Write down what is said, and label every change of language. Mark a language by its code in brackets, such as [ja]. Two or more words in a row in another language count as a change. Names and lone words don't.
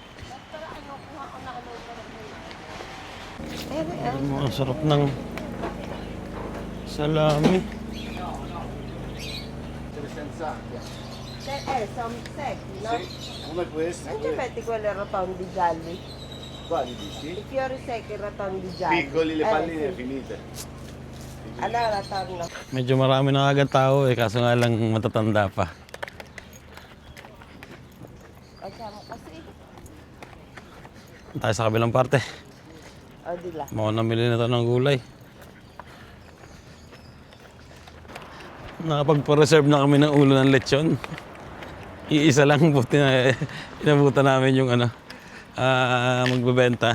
[tl] Ang sarap ng salami. [en] Some sec, [it] no? Come questo? Non ci metti quelle rotondi gialli. Quali dici? I fiori secchi rotondi gialli. Piccoli, le palline sì. finite. Allora torno. [tl] Medyo marami na agad tao eh, kaso nga lang matatanda pa. [it] Facciamo così. [tl] Tayo sa kabilang parte. [it] O di là. [tl] Mga namili na ito ng gulay. Nakapagpa-reserve na kami ng ulo ng lechon. Iisa lang, buti na inabutan namin yung magbebenta.